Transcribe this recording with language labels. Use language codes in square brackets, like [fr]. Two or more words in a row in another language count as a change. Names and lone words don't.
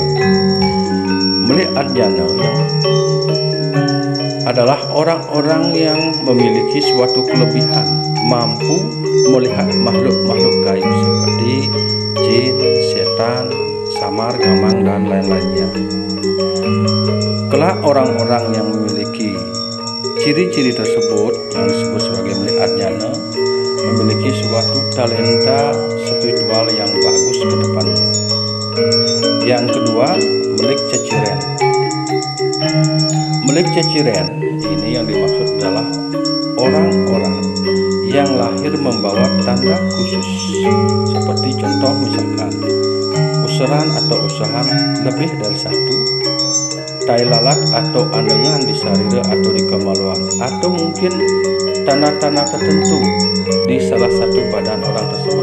[id] Melik adyana adalah orang-orang yang memiliki suatu kelebihan, mampu melihat makhluk-makhluk gaib seperti jin, setan, samar, gamang, dan lain-lainnya. Kelak orang-orang yang memiliki ciri-ciri tersebut yang disebut sebagai melik adyana memiliki suatu talenta spiritual yang bagus ke depannya. Yang kedua, melik ceciren. Melik ceciren ini yang dimaksud adalah orang-orang yang lahir membawa tanda khusus, seperti contoh misalkan useran atau usahan lebih dari satu, tai lalat atau andengan di sarira atau di kemaluan, atau mungkin tanda-tanda tertentu di salah satu badan orang tersebut.